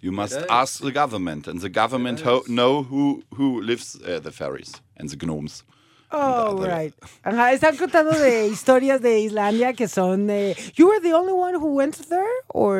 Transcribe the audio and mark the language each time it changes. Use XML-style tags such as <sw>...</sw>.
<en>You must ask the government, and the government know who lives the fairies and the gnomes. Oh, right.</en> <es>Ajá, están contando de historias de Islandia que son...</es> <en>you were the only one who went there, or...</en>